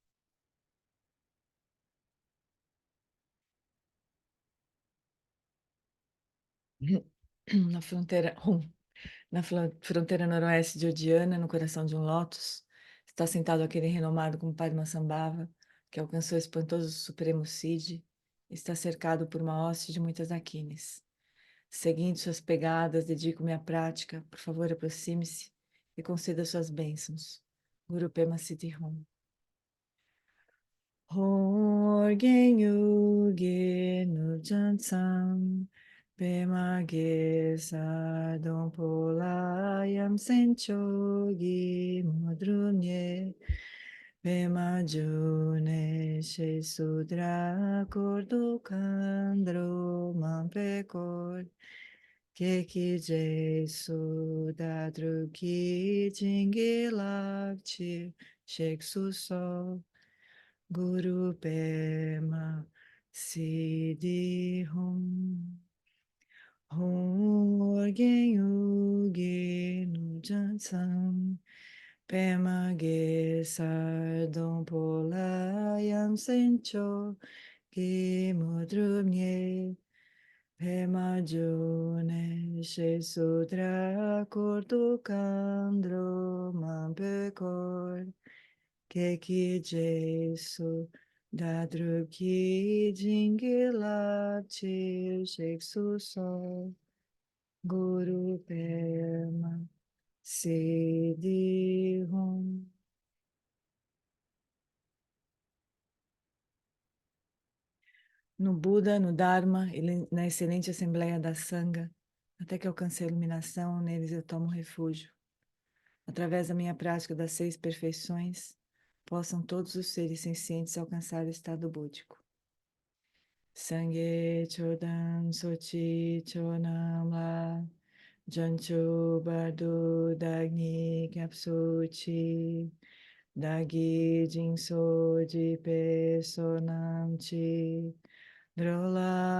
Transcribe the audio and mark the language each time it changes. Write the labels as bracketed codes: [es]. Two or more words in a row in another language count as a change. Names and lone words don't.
[pt] Na fronteira, fronteira noroeste de Odiana, no coração de um lótus, está sentado aquele renomado como Padmasambhava, que alcançou o espantoso Supremo Cid, e está cercado por uma hoste de muitas Dakines. Seguindo suas pegadas, dedico-me à prática. Por favor, aproxime-se e conceda suas bênçãos. [sa] गुरु पद्म सिद्धि हूँ. [bo] ཧཱུྃ་ཨོ་རྒྱན་ཡུལ་གྱི་ནུབ་བྱང་མཚམས། པདྨ་གེ་སར་སྡོང པོ་ལ། ཡ་མཚན་མཆོག་གི་དངོས་གྲུབ་བརྙེས། པདྨ་འབྱུང་གནས་ཞེས་སུ་གྲགས། འཁོར་དུ་མཁའ་འགྲོ་མང་པོས་བསྐོར། ཁྱེད་ཀྱི་རྗེས་སུ་བདག་བསྒྲུབ་ཀྱིས། བྱིན་གྱིས་བརླབ་ཕྱིར་གཤེགས་སུ་གསོལ [sa] गुरु पद्म सिद्धि हूँ. [bo] ཧཱུྃ་ཨོ་རྒྱན་ཡུལ་གྱི་ནུབ་བྱང་མཚམས། པདྨ་གེ་སར་སྡོང པོ་ལ། ཡ་མཚན་མཆོག་གི་དངོས་གྲུབ་བརྙེས། པདྨ་འབྱུང་གནས་ཞེས་སུ་གྲགས། འཁོར་དུ་མཁའ་འགྲོ་མང་པོས་བསྐོར། ཁྱེད་ཀྱི་རྗེས་སུ་བདག་བསྒྲུབ་ཀྱིས། བྱིན་གྱིས་བརླབ་ཕྱིར་གཤེགས་སུ་གསོལ [sa] गुरु पद्म सिद्धि हूँ. [pt] No Buda, no Dharma e na excelente Assembleia da Sangha, até que alcance a iluminação, neles eu tomo refúgio. Através da minha prática das 6 perfeições, possam todos os seres sencientes alcançar o estado búdico. [bo] སངས་རྒྱས་ཆོས་དང་ཚོགས་ཀྱི་མཆོག་རྣམས་ལ། བྱང་ཆུབ་བར་དུ་བདག་ནི་སྐྱབས་སུ་མཆི བདག་གིས་སྦྱིན་སོགས་བགྱིས་པའི་བསོད་ནམས་ཀྱིས། འགྲོ་ལ